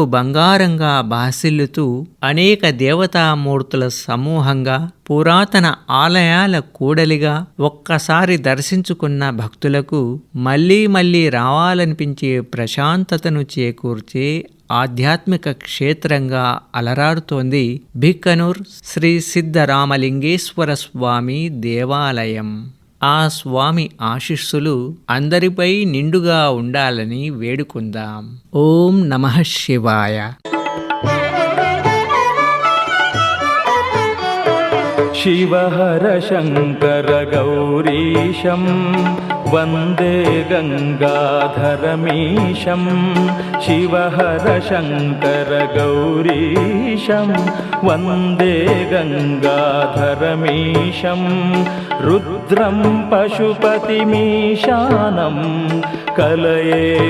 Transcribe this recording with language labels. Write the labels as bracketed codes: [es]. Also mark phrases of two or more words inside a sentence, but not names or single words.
[te] బంగారంగా భాసిల్లుతూ అనేక దేవతామూర్తుల సమూహంగా పురాతన ఆలయాల కూడలిగా ఒక్కసారి దర్శించుకున్న భక్తులకు మళ్లీ మళ్లీ రావాలనిపించే ప్రశాంతతను చేకూర్చే ఆధ్యాత్మిక క్షేత్రంగా అలరాడుతోంది బిక్కనూర్ శ్రీ సిద్ధరామలింగేశ్వర స్వామి దేవాలయం. ఆ స్వామి ఆశీస్సులు అందరిపై నిండుగా ఉండాలని వేడుకుందాం. ఓం నమః శివాయ. [sa] शिवहर शङ्कर गौरीशं वन्दे गङ्गाधरमीशं शिवहर शङ्कर गौरीशं वन्दे गङ्गाधरमीशं रुद्रं पशुपतिमीशानं कलये